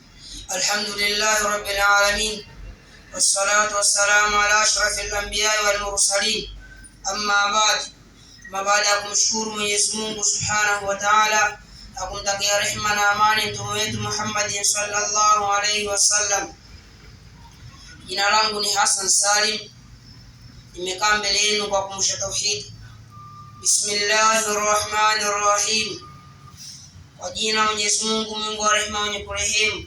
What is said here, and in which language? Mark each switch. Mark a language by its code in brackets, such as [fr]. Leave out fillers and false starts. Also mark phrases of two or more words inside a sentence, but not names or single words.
[ar] الحمد لله رب العالمين، والصلاة والسلام على أشرف الأنبياء والمرسلين. أما بعد، [sw] ما baada ya kumshukuru Mwenyezi Mungu [ar] سبحانه وتعالى [sw] na kumtakia rehema na amani mtume wetu Muhammad [ar] صلى الله عليه وسلم. [sw] Jina langu ni Hassan Salim, nimekaa mbele yenu kwa kumusha tauhid. Bismillahirrahmanirrahim. Kwa jina Mwenyezi Mungu mwingi wa rehema mwenye kurehemu.